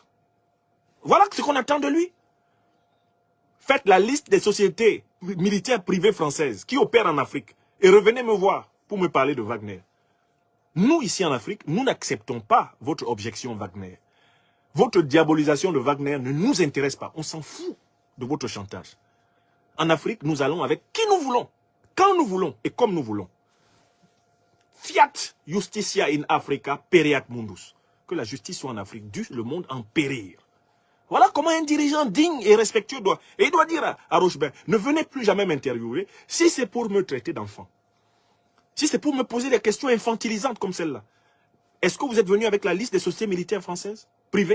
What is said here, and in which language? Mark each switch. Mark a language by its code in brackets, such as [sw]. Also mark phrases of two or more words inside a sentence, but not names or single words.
[fr] Voilà ce qu'on attend de lui. Faites la liste des sociétés militaires privées françaises qui opèrent en Afrique et revenez me voir pour me parler de Wagner. Nous, ici en Afrique, nous n'acceptons pas votre objection Wagner. Votre diabolisation de Wagner ne nous intéresse pas. On s'en fout de votre chantage. En Afrique, nous allons avec qui nous voulons, quand nous voulons et comme nous voulons. [la] Fiat justitia in Africa pereat mundus. [fr] Que la justice soit en Afrique, dû le monde en périr. Voilà comment un dirigeant digne et respectueux doit... Et il doit dire à Rochebin, ne venez plus jamais m'interviewer si c'est pour me traiter d'enfant. Si c'est pour me poser des questions infantilisantes comme celle-là. Est-ce que vous êtes venu avec la liste des sociétés militaires françaises, privées?